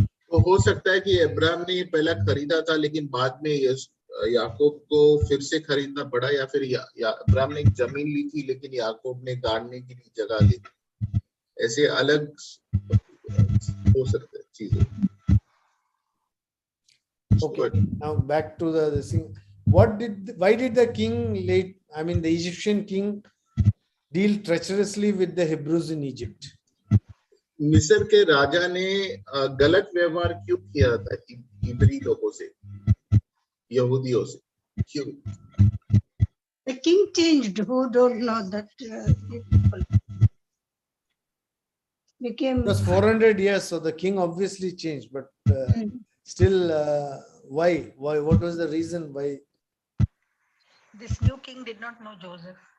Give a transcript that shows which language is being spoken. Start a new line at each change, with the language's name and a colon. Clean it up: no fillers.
Hindi: तो हो सकता है कि अब्राहम ने ये पहला खरीदा था, लेकिन बाद में याकूब को फिर से खरीदना पड़ा, या फिर अब्राहम ने एक जमीन ली थी लेकिन याकूब ने गाड़ने के लिए जगह ली थी। ऐसे अलग हो सकते हैं चीजें।
English: Okay, now back to the thing. Why did the king the Egyptian king deal treacherously with the Hebrews in Egypt?
Hindi: मिस्र के राजा ने गलत व्यवहार क्यों किया था इब्री लोगों से, यहूदियों से? क्यों?
English: The king changed. Who don't know that people became. It was 400 years, so the king obviously changed, but still, why? What was the reason why? This new king did not know Joseph.